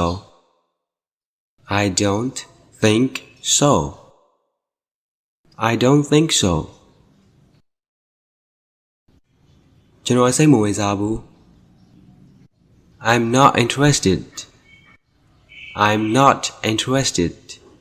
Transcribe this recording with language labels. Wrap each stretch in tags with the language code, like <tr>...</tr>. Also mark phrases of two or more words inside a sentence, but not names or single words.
<en>I don't think so. I don't think so.</en> <my>ကျွန်တော်စိတ်မဝင်စားဘူး</my> <en>I'm not interested. I'm not interested.</en>